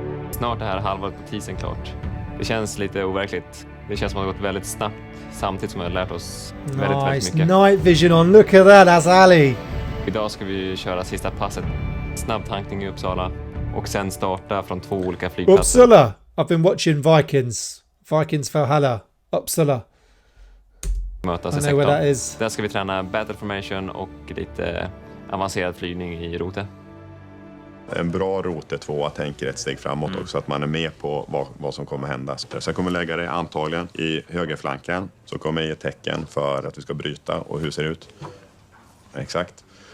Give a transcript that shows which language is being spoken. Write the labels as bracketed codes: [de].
[sv] Snart är det här halvåret på tisen klart. Det känns lite overkligt. Det känns som att det har gått väldigt snabbt samtidigt som vi har lärt oss väldigt mycket. [en] Night vision on. Look at that, that's Ali. [sv] Idag ska vi köra sista passet. Snabb tankning i Uppsala och sen starta från 2 olika flygplatser. Uppsala. [en] I've been watching Vikings Valhalla. [sv] Uppsala. Mötas i sektorn. Där ska vi träna battle formation och lite avancerad flygning i rote. En bra rote 2 tänker ett steg framåt också, att man är med på vad som kommer hända. Så jag kommer lägga det antagligen i högerflanken, så kommer jag ge tecken för att vi ska bryta och hur ser det ut. Exakt.